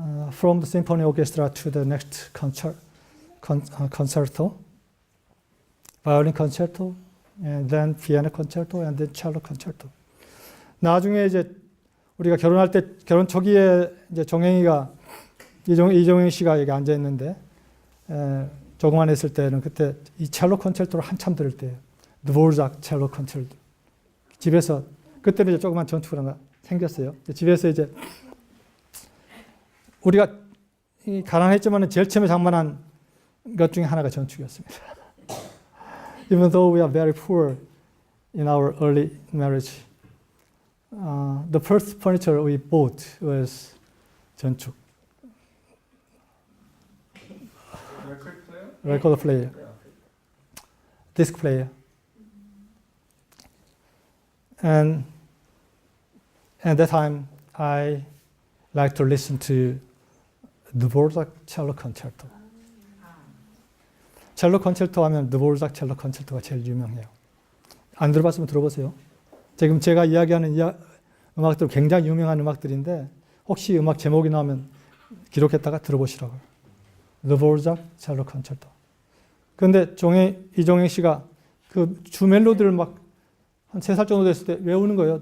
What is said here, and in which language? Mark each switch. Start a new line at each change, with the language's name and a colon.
English: From the symphony orchestra to the next concerto, violin concerto, and then piano concerto, and then cello concerto.
Korean: 나중에 이제 우리가 결혼할 때 결혼 초기에 이제 종행이가 이종행 씨가 여기 앉아 있는데 조금만 했을 때는 그때 이 첼로 콘체르토를 한참 들을 때예요. 드보르작 첼로 콘체르토. 집에서 그때는 이제 조그만 전축을 하나 생겼어요. 집에서 이제 우리가 가난했지만 제일 처음에 장만한 것 중에 하나가 전축이었습니다.
English: Even though we are very poor in our early marriage, the first furniture we bought was 전축. Record player, disc player, and at that time I like to listen to Dvorak cello concerto.
Korean: 첼로 콘체르토 하면 드보르작 첼로 콘체르토가 제일 유명해요. 안 들어봤으면 들어보세요. 지금 제가 이야기하는 음악들 굉장히 유명한 음악들인데 혹시 음악 제목이 나오면 기록했다가 들어보시라고요. 드보르작 첼로 콘체르토. 그런데 이종행 씨가 그 주 멜로디를 막 한 3살 정도 됐을 때 외우는 거예요.